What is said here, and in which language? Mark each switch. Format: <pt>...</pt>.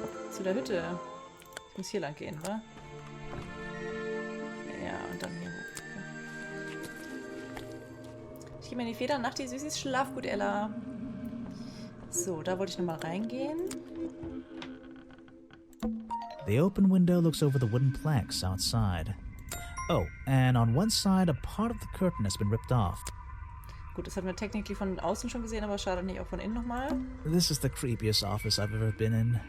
<de>Zu der Hütte. Ich muss hier lang gehen, wa? Ja, und dann hier hoch. Okay. Ich gebe mir die Federn nach, die Süßis. Schlaf gut, Ella. So, da wollte ich nochmal reingehen.</de> <en>The open window looks over the wooden planks outside. Oh, and on one side, a part of the curtain has been ripped off.</en> <de>Gut, das hatten wir technically von außen schon gesehen, aber schade nicht auch von innen nochmal.</de> <en>This is the creepiest office I've ever been in.</en>